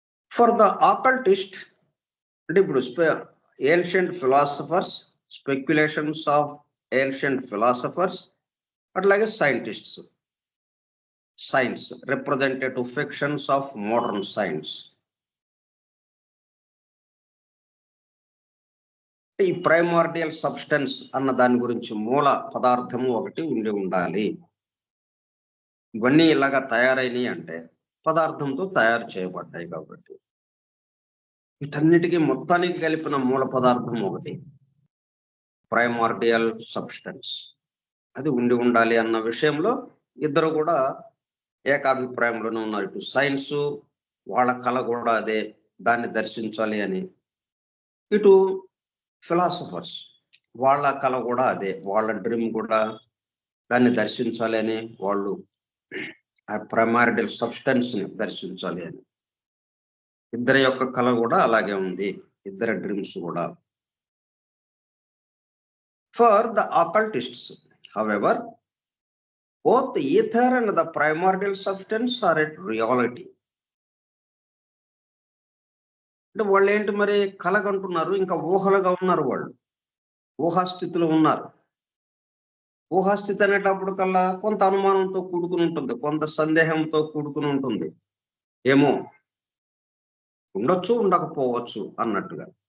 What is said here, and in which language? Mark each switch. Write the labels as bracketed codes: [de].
[en] For the occultist, [te] ఇప్పుడు [en] ancient philosophers, speculations of ancient philosophers, [te] అట్లాగే [en] scientists, science representative fictions of modern science. [te] ఈ primordial substance అన్న దాని గురించి మూల పదార్థము ఒకటి ఉండాలి. ఇవన్నీ ఇలాగా తయారైనవి అంటే పదార్థంతో తయారు చేయబడ్డాయి కాబట్టి వీటన్నిటికీ మొత్తానికి కలిపిన మూల పదార్థం ఒకటి ప్రైమార్డియల్ సబ్స్టెన్స్. అది ఉండాలి అన్న విషయంలో ఇద్దరు కూడా ఏకాభిప్రాయంలోనే ఉన్నారు. ఇటు సైన్స్ వాళ్ళ కళ కూడా అదే, దాన్ని దర్శించాలి అని. ఇటు ఫిలాసఫర్స్ వాళ్ళ కళ కూడా అదే, వాళ్ళ డ్రీమ్ కూడా దాన్ని దర్శించాలి అని, వాళ్ళు ఆ ప్రైమార్డియల్ సబ్స్టెన్స్ ని దర్శించాలి అని. ఇద్దరి యొక్క కళ కూడా అలాగే ఉంది, ఇద్దరి డ్రీమ్స్ కూడా. [en] For the occultists, however, both the ether and the primordial substance are a reality. [te] అంటే వాళ్ళు ఏంటి మరి కలగంటున్నారు, ఇంకా ఊహలుగా ఉన్నారు, వాళ్ళు ఊహాస్థితిలో ఉన్నారు. ఊహాస్థితి అనేటప్పుడు కల్లా కొంత అనుమానంతో కూడుకుని ఉంటుంది, కొంత సందేహంతో కూడుకుని ఉంటుంది. ఏమో ఉండొచ్చు, ఉండకపోవచ్చు అన్నట్టుగా.